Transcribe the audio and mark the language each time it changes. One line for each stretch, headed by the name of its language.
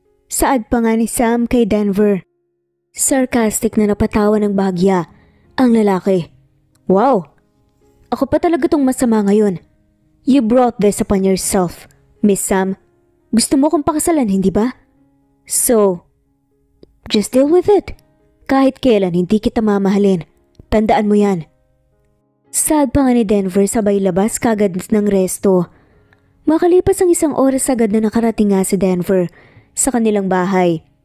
Filipino: Saad pa nga ni Sam kay Denver. Sarcastic na napatawa ng bahagya ang lalaki. Wow! Ako pa talaga tong masama ngayon.
English: You brought this upon yourself, Miss Sam.
Filipino: Gusto mo kong pakasalan, hindi ba?
English: So, just deal with it.
Filipino: Kahit kailan hindi kita mamahalin. Tandaan mo yan. Sad pa nga ni Denver sabay labas kagad ng resto. Makalipas ang 1 oras agad na nakarating nga si Denver sa kanilang bahay.